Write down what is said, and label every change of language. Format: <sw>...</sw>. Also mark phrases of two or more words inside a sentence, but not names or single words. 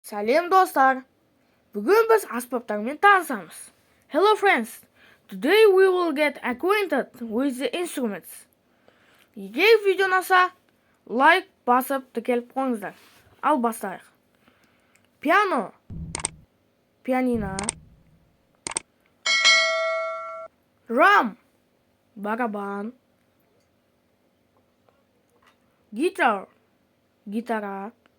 <kk>Сәлем достар! Бүгін біз аспаптармен танысамыз.</kk> <en>Hello friends! Today we will get acquainted with the instruments.</en> <kk>Егер видео ұнаса, лайк басып тіркеліп қойыңыздар. Ал бастайық. Пиано, пианино. Драм, барабан. Гитар, гитара.</kk>